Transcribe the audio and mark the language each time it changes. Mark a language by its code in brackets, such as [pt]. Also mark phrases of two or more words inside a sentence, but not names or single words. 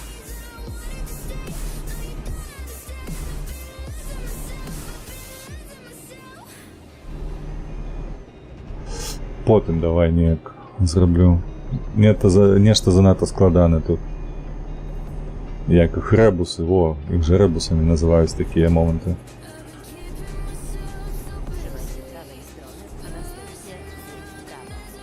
[uk] Потім давай ніяк зроблю. [be] Нешта занадто складане тут. Як їх ребуси, їх же ребусами називають такі моменти. [pl] Trzymaj się prawej strony, a następnie zjedź w prawo.